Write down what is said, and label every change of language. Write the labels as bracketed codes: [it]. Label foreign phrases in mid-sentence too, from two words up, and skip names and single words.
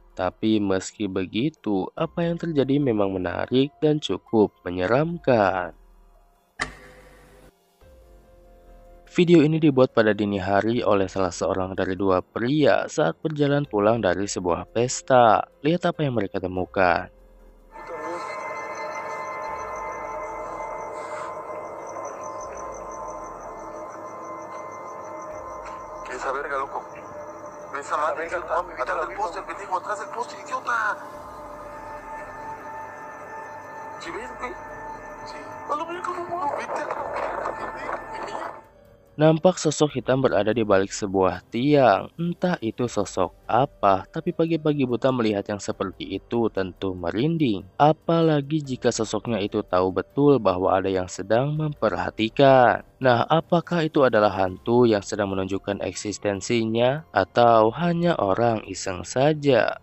[id] Tapi meski begitu, apa yang terjadi memang menarik dan cukup menyeramkan. Video ini dibuat pada dini hari oleh salah seorang dari dua pria saat berjalan pulang dari sebuah pesta. Lihat apa yang mereka temukan. [es] Esa verga, loco. Esa madre, atrás del poste, pendejo, atrás del poste, idiota. ¿Sí ves, güey? Sí. A la verga, no mames, vete a la verga. [id] Nampak sosok hitam berada di balik sebuah tiang. Entah itu sosok apa, tapi pagi-pagi buta melihat yang seperti itu tentu merinding. Apalagi jika sosoknya itu tahu betul bahwa ada yang sedang memperhatikan. Nah, apakah itu adalah hantu yang sedang menunjukkan eksistensinya atau hanya orang iseng saja?